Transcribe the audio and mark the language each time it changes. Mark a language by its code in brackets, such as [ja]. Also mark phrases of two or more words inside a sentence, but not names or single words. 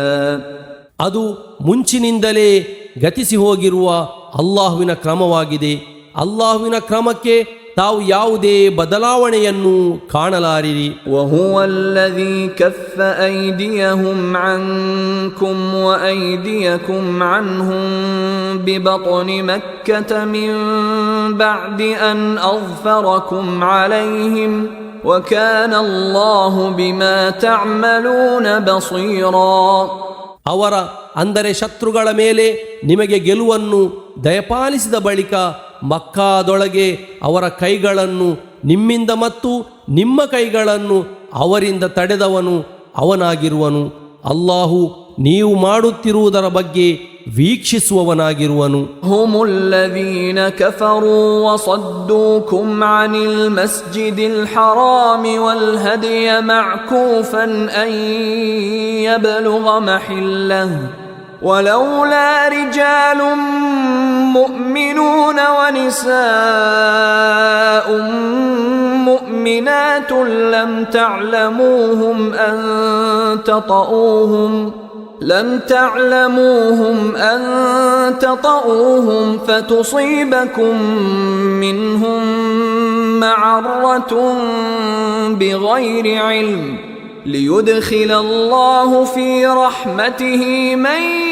[kn] ಅದು ಮುಂಚಿನಿಂದಲೇ ಗತಿಸಿ ಹೋಗಿರುವ ಅಲ್ಲಾಹುವಿನ ಕ್ರಮವಾಗಿದೆ. ಅಲ್ಲಾಹುವಿನ ಕ್ರಮಕ್ಕೆ ತಾವು ಯಾವುದೇ ಬದಲಾವಣೆಯನ್ನು ಕಾಣಲಾರಿರಿ. [ar] وهو الذي كف أيديهم عنكم وأيديكم عنهم ببطن مكة من بعد أن أظفركم عليهم وكان الله بما تعملون بصيرا. [kn] ಅವರ ಅಂದರೆ ಶತ್ರುಗಳ ಮೇಲೆ ನಿಮಗೆ ಗೆಲುವನ್ನು ದಯಪಾಲಿಸಿದ ಬಳಿಕ ಮಕ್ಕಾದೊಳಗೆ ಅವರ ಕೈಗಳನ್ನು ನಿಮ್ಮಿಂದ ಮತ್ತು ನಿಮ್ಮ ಕೈಗಳನ್ನು ಅವರಿಂದ ತಡೆದವನು ಅವನಾಗಿರುವನು. ಅಲ್ಲಾಹು ನೀವು ಮಾಡುತ್ತಿರುವುದರ ಬಗ್ಗೆ ವೀಕ್ಷಿಸುವವನಾಗಿರುವನು. [ar] هم الذين كفروا وصدوكم عن المسجد الحرام والهدي معكوفا أن يبلغ محله ولولا رجال مؤمنون ونساء مؤمنات لم تعلموهم أن تطؤوهم فتصيبكم منهم معرة بغير علم ليدخل الله في رحمته من